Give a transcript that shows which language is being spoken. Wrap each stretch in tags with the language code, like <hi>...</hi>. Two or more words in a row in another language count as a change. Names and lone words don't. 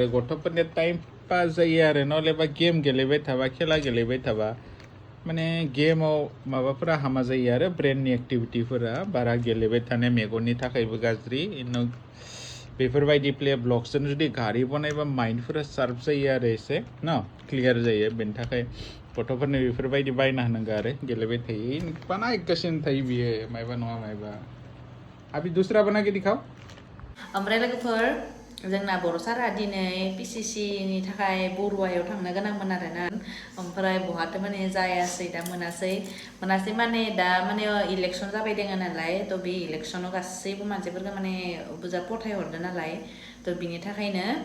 <brx>गथ'फोरनि टाइम पास जायो आरो नलेबा गेम गेलेबाय थाबा खेला गेलेबाय थाबा माने गेमाव माबाफोरा हामा जायो आरो ब्रेननि एक्टिभिटिफोरा बारा गेलेबाय थानाय मेगननि थाखायबो गाज्रि इनाव बेफोरबायदि प्ले ब्लक्सजों जुदि गारि बनायबा माइन्डफोरा शार्प जायो आरो एसे न क्लियार जायो बेनि थाखाय गथ'फोरनो बेफोरबायदि बायना होनांगौ आरो गेलेबाय थायो बानायगासिनो थायो बियो मायबा नङा मायबा</brx> <hi>अभी दूसरा बना के दिखाओ</hi> <brx>ओमफ्राय लोगोफोर जोंना बर' सारा दिनै PCC नि थाखाय बरुवायाव थांनो गोनांमोन आरोना ओमफ्राय बहाथो माने जायासै दा मोनासै माने दा माने इलेक्सन जाबाय दोङो नालाय थ' बे इलेक्सनाव गासैबो मानसिफोरखौ माने बुजा फथाय हरदों नालाय थ' बिनि थाखायनो</brx>